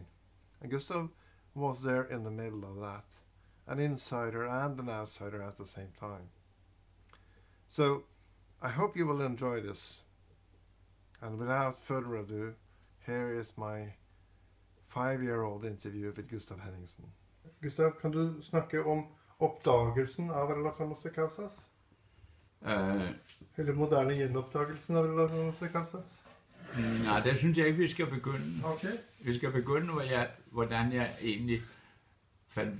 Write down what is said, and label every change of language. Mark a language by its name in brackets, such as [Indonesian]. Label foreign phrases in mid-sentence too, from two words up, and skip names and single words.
[English] And Gustav was there in the middle of that, an insider and an outsider at the same time. So I hope you will enjoy this, and without further ado, here is my 5-year-old interview with Gustav Henningsen. [Norwegian] Gustav, kan du snakke om oppdagelsen av Relaciones de Causas? Eller moderne gjenoppdagelsen av Relaciones de Causas? [Danish] Nej, der synes jeg ikke, vi skal begynde. Okay. Vi skal begynde, hvordan jeg egentlig fandt...